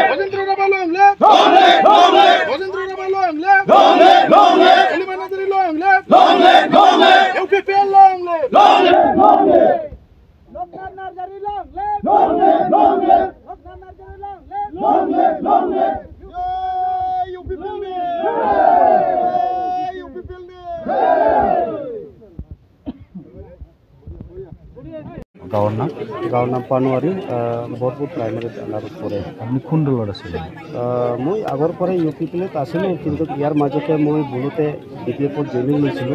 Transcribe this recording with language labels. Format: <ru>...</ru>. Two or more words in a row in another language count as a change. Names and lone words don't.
<en>Rajendra Raba long live. Long live, long live. Rajendra Raba long live. Long live, long live. Eliman Nadri long live. Long live, long live. UPPL long live. Long live, long live. Lokman Narjari long live. Long live, long live. Lokman Narjari long live. Long live, long live. UPPL</en> <as>গাঁৱৰ নাম পানোৱাৰী বৰপুৰ প্ৰাইমেৰী আণ্ডাৰত পৰে। আপুনি কোন দলত আছিলে? মই আগৰ পৰাই UPPLত আছিলোঁ, কিন্তু ইয়াৰ মাজতে মই ভুলতে BPFত জইনিং লৈছিলোঁ।</as>